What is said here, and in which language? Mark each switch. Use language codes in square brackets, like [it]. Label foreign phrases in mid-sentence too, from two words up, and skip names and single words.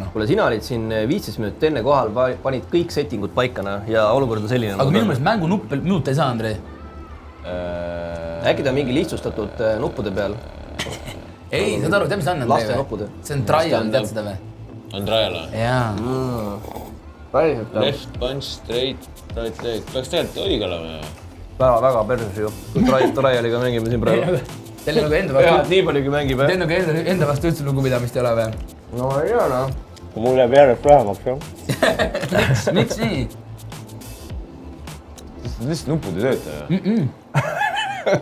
[et] Kuule, sina olid siin 15 minutit enne kohal, panid kõik settingud paikana ja olukord on selline. Aga minu meelest mängu nupp minut ei saa, Andrei. Äkki ta mingi lihtsustatud nuppude peal? Ei, saad aru, tead mis on? Laste nuppude. See on trial, tead seda või? On trial või? Jaa. [en] Left, punch, straight, right leg. [et] Peaks tegelikult õige olema. Väga perses ju. Trialiga mängime siin praegu. Teil nagu enda vastu... Nii paljugi mängib, Teil nagu enda vastu üldse lugupidamist ei ole või? No ei ole, no. Mul jääb järjest vähemaks, jah. Miks nii? Lihtsalt nupud ei tööta.